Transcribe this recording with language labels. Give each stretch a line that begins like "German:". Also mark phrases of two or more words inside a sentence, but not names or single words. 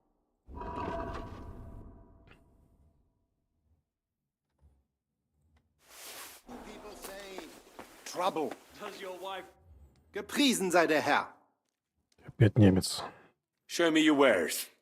English: Trouble. Does your wife...
German: Gepriesen sei der Herr.
Russian: Опять немец.
English: Show me your wares.